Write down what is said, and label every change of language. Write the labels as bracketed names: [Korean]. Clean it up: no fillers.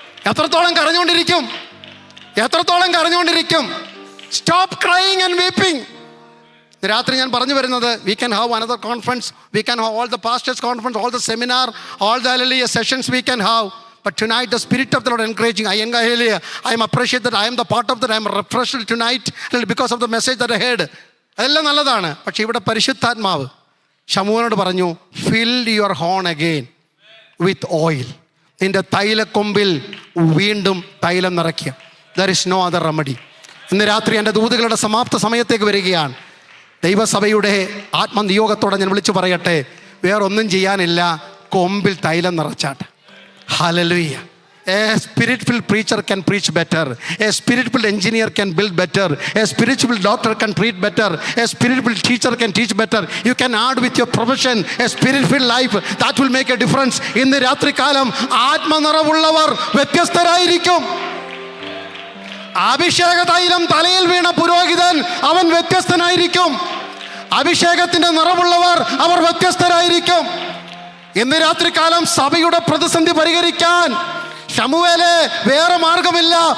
[Malayalam] എത്രത്തോളം കരഞ്ഞുകൊണ്ടിരിക്കും? എത്രത്തോളം കരഞ്ഞുകൊണ്ടിരിക്കും? [English] Stop crying and weeping. [Malayalam] രാത്രി ഞാൻ പറഞ്ഞു വരുന്നത്, [English] We can have another conference, we can have all the pastors conference, all the seminar, all the hallelujah sessions we can have, but tonight the spirit of the Lord encouraging. I am appreciate that I am the part of that. I am refreshed tonight because of the message that I heard. [Malayalam] അതെല്ലാം നല്ലതാണ്. പക്ഷേ ഇവിടെ പരിശുദ്ധാത്മാവ് ശമൂവേലിനോട് പറഞ്ഞു, [English] fill your horn again with oil. [Malayalam] നിന്റെ തൈലക്കൊമ്പിൽ വീണ്ടും തൈലം നിറയ്ക്കുക. [English] There is no other remedy. [Malayalam] ഇന്ന് രാത്രി എൻ്റെ ദൂതുകളുടെ സമാപ്ത സമയത്തേക്ക് വരികയാണ്. ദൈവസഭയുടെ ആത്മനിയോഗത്തോടെ ഞാൻ വിളിച്ചു പറയട്ടെ, വേറൊന്നും ചെയ്യാനില്ല, കൊമ്പിൽ തൈലം നിറച്ചാട്ടെ. Hallelujah. [English] A spirit-filled preacher can preach better. A spirit-filled engineer can build better. A spiritual doctor can treat better. A spiritual teacher can teach better. You can add with your profession a spirit-filled life. That will make a difference. [Malayalam] ഇന്ന് രാത്രികാലം ആത്മനിറവുള്ളവർ വ്യത്യസ്തരായിരിക്കും. അഭിഷേക തൈലം തലയിൽ വീണ പുരോഹിതൻ അവൻ വ്യത്യസ്തനായിരിക്കും. അഭിഷേകത്തിന്റെ നിറവുള്ളവർ അവർ വ്യത്യസ്തരായിരിക്കും. ഇന്ന് രാത്രികാലം സഭയുടെ പ്രതിസന്ധി പരിഹരിക്കാൻ ശമൂവേലേ, വേറെ മാർഗമില്ല.